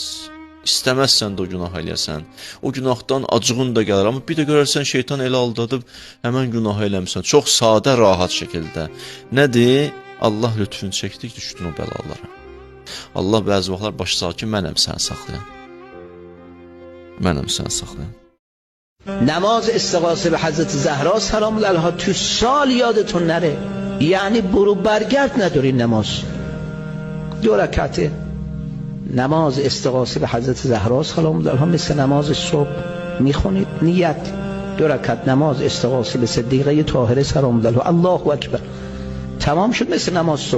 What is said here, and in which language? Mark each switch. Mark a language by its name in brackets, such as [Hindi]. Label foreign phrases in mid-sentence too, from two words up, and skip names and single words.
[Azerbaijani] İstəməzsən də o günah eləyəsən. O günahdan acığın da gəlir. Amma bir də görərsən şeytan elə aldadıb həmən günah eləmişsən. Çox sadə, rahat şəkildə. Nədir? Allah lütfün çəkdik, düşdün o bəlalara. Allah bəzi vaxtlar başı sakin, mənəm səni saxlayan. Mənəm səni saxlayan. [Persian] نماز استغاثه به حضرت زهرا سلام الله علیها تو سال یادتون نره. یعنی برو برگرد نداری نماز. 2 رکعته. نماز استغاثه به حضرت زهرا سلام الله علیها مثل نماز صبح میخونید نیت 2 رکعت نماز استغاثه به صدیقه طاهره سلام الله علیها الله اکبر تمام شد مثل نماز صبح.